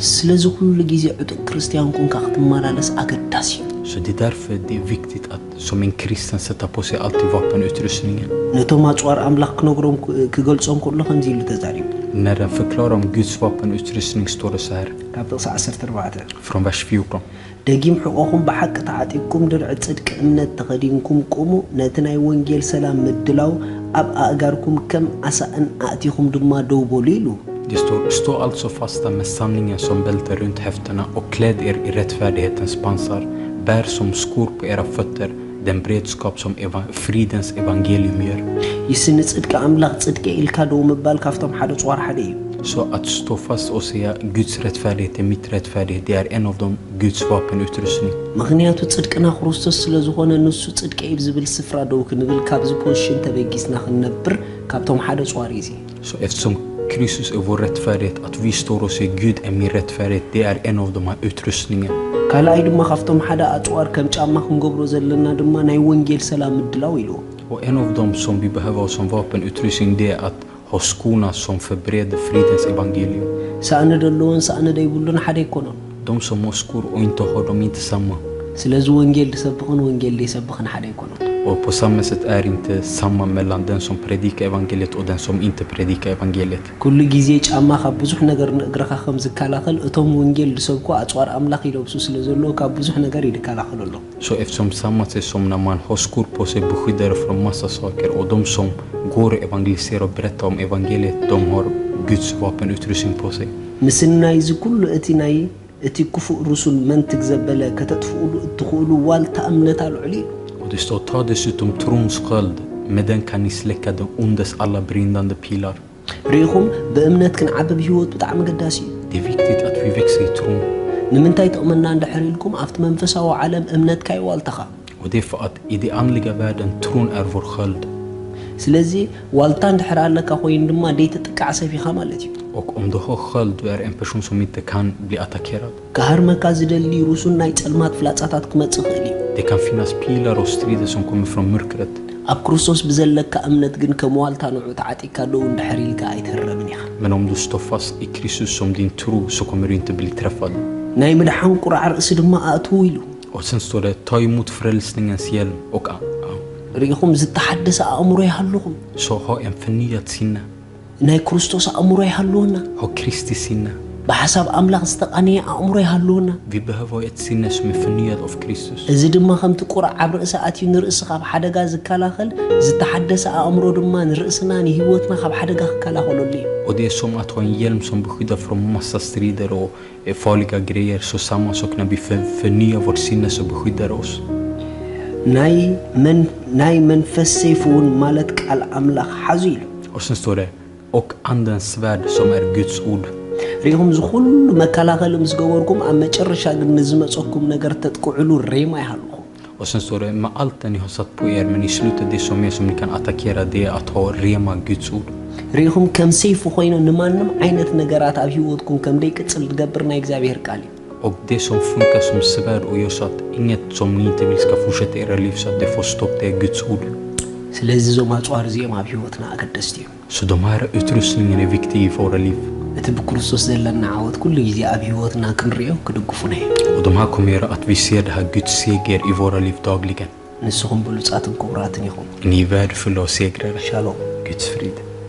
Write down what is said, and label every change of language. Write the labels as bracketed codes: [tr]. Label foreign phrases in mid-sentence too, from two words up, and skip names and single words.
[ti] ስለዚህ ሁሉ ጊዜ ዕጡቅ ክርስቲያን ኮንካ ክትመላለስ አገዳሲ እዩ። [sv] Så det är därför det är viktigt att som en kristen sätta på sig alltid vapenutrustningen. [ti] ነቶም ኣጽዋር ኣምላኽ ክነግሮም ክገልጾም ከሎ ከምዚ ኢሉ ተዛሪቡ [sv] När den förklarar om Guds vapenutrustning står det så här. [ti] ካብ ጥቕሲ 14 [sv] Från vers 14. [ti] ደጊም ሕቆኹም ብሓቂ ተዓጢቅኩም ድርዒ ጽድቂ እምነት ተኸዲንኩም ቁሙ ነቲ ናይ ወንጌል ሰላም ምድላው ኣብ ኣእጋርኩም ከም ዓሳእን ኣእቲኹም ድማ ደው በሉ ኢሉ [sv] Det står, stå alltså fasta med sanningen som bälte runt höfterna och kläd er i rättfärdighetens pansar. Bär som skor på era fötter den beredskap som fridens evangelium gör. [ti] ይስኒ ጽድቂ ኣምላኽ ጽድቂ ኢልካ ደው ምባል ካብቶም ሓደ ጽዋር ሓደ እዩ [sv] Så att stå fast och säga Guds rättfärdighet är mitt rättfärdighet, det är en av de Guds vapenutrustning. [ti] ምክንያቱ ጽድቅና ክርስቶስ ስለ ዝኾነ ንሱ ጽድቂ እዩ ዝብል ስፍራ ደው ክንብል ካብዚ ፖዚሽን ተበጊስና ክንነብር ካብቶም ሓደ ጽዋር እዩ [sv] Så eftersom Kristus är vår rättfärdighet, att vi står och säger Gud är min rättfärdighet, det är en av de här utrustningarna. [ti] ካልኣይ ድማ ካብቶም ሓደ ኣጽዋር ከም ጫማ ክንገብሮ ዘለና ድማ ናይ ወንጌል ሰላም ምድላው ኢሉ [sv] Och en av dem som vi behöver ha som vapenutrustning, det är att ha skorna som förbereder fridens evangelium. [ti] ሳእነ ደለዎን ሳእነ ደይብሉን ሓደ ይኮኖን [sv] De som har skor och inte har dem inte samma. [ti] ስለዚ ወንጌል ዝሰብኽን ወንጌል ዘይሰብኽን ሓደ ይኮኖን [sv] Och på samma sätt är inte samma mellan den som predikar evangeliet och den som inte predikar evangeliet. [ti] ኩሉ ግዜ ጫማ ካብ ብዙሕ ነገር ንእግረኻ ከም ዝከላኸል እቶም ወንጌል ዝሰብኩ ኣጽዋር ኣምላኽ ይለብሱ ስለ ዘለዎ ካብ ብዙሕ ነገር ይከላኸሉ ኣሎ [sv] Så eftersom samma sätt som när man har skor på sig beskyddar från massa saker, och de som går och evangeliserar och berättar om evangeliet, de har Guds vapenutrustning på sig. [ti] ምስናይ እዚ ኩሉ እቲ ክፉእ ርሱን መንትግ ዘበለ ከተጥፍኡሉ እትኽእሉ ዋልታ እምነት ኣልዑሊ [sv] Och det står, ta dessutom trons sköld, med den kan ni släcka den ondes alla brinnande pilar. [ti] ርኢኹም ብእምነት ክንዓብብ ህይወት ብጣዕሚ ገዳሲ እዩ [sv] Det är viktigt att vi växer i tron. [ti] ንምንታይ ጥቕመና እንድሕር ኢልኩም ኣብቲ መንፈሳዊ ዓለም እምነትካ ይዋልተኻ [sv] Och det är för att i den andliga världen, tron är vår sköld. [ti] ስለዚ ዋልታ እንድሕር ኣለካ ኮይኑ ድማ ደይትጥቃዕ ሰፊኻ ማለት እዩ [sv] Och om du har sköld, du är en person som inte kan bli attackerad. [ti] ካሃርመካ ዝደሊ ሩሱን ናይ ጸልማት ፍላጻታት ክመጽእ ይኽእል እዩ [sv] Det kan finnas pilar och strider som kommer från mörkret. [ti] ኣብ ክርስቶስ ብዘለካ እምነት ግን ከም ዋልታ ንዑ ተዓጢካ ደው እንድሕር ኢልካ ኣይትህረምን ኢኻ [sv] Men om du står fast i Kristus som din tro, så kommer du inte bli träffad. [ti] ናይ ምድሓን ቁራዕ ርእሲ ድማ ኣእትዉ ኢሉ [sv] Och sen står det, ta emot frälsningens hjälm och [ti] ርኢኹም ዝተሓደሰ ኣእምሮ ይሃለኹም [sv] så ha en förnyad sinne. [ti] ናይ ክርስቶስ ኣእምሮ ይሃለወና [sv] Ha Kristi sinne. [ti] ብሓሳብ ኣምላኽ ዝተቓነየ ኣእምሮ ይሃለወና [sv] Vi behöver ha ett sinne som är förnyat av Kristus. [ti] እዚ ድማ ከምቲ ቁራዕ ኣብ ርእሲ ኣትዩ ንርእሲ ካብ ሓደጋ ዝከላኸል ዝተሓደሰ ኣእምሮ ድማ ንርእስና ንህይወትና ካብ ሓደጋ ክከላኸለሉ እዩ [sv] Och det är som att ha en hjälm som beskyddar från massa strider och farliga grejer. Så samma sak när vi förnyar vårt sinne, så beskyddar oss. [ti] ናይ መንፈስ ሰይፍ እውን ማለት ቃል ኣምላኽ ሓዙ ኢሉ [sv] Och sen står det, och andens svärd som är Guds ord. [ti] ርኢኹም እዚ ኩሉ መከላኸሊ ምስ ገበርኩም ኣብ መጨረሻ ግን ንዝመፀኩም ነገር ተጥቅዕሉ ሬማ ይሃለኹም [sv] Och sen står det, med allt det ni har satt på er, men i slutet det som är som ni kan attackera, det är att ha rema Guds ord. [ti] ርኢኹም ከም ሰይፉ ኮይኑ ንማንም ዓይነት ነገራት ኣብ ህይወትኩም ከም ደይቅፅል ዝገብር ናይ እግዚኣብሔር ቃል እዩ [sv] Och det som funkar som svärd och gör så att inget som ni inte vill ska fortsätta i era liv, så att det får stopp, det är Guds ord. [ti] ስለዚ እዞም ኣጽዋር እዚኦም ኣብ ህይወትና ኣገደስቲ እዮም [sv] Så de här utrustningen är viktiga i våra liv. [ti] እቲ ብክርስቶስ ዘለና ዓወት ኩሉ ግዜ ኣብ ህይወትና ክንሪኦ ክድግፉና እዮም [sv] Och de här kommer göra att vi ser det här Guds seger i våra liv dagligen. [ti] ንስኹም ብሉጻትን ክቡራትን ኢኹም [sv] Ni är värdefulla och segrare. [ti] ሻሎም [sv] Guds frid.